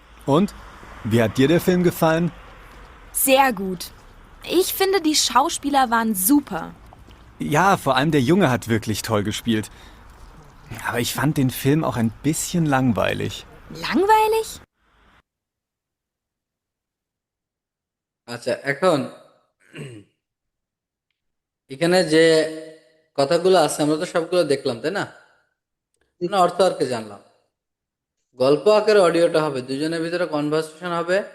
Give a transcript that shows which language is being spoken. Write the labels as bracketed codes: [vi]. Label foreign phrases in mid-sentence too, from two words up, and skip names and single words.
[de] Und? Wie hat dir der Film gefallen? Sehr gut. Ich finde, die Schauspieler waren super. Ja, vor allem der Junge hat wirklich toll gespielt. Aber ich fand den Film auch ein bisschen langweilig. Langweilig? [bn] আচ্ছা, এখন এখানে যে কথাগুলো আছে আমরা তো সবগুলো দেখলাম, তাই না? মানে অর্থ আর কি জানলাম। গল্প আকারে অডিওটা হবে, দুজনের ভিতরে কনভারসেশন হবে।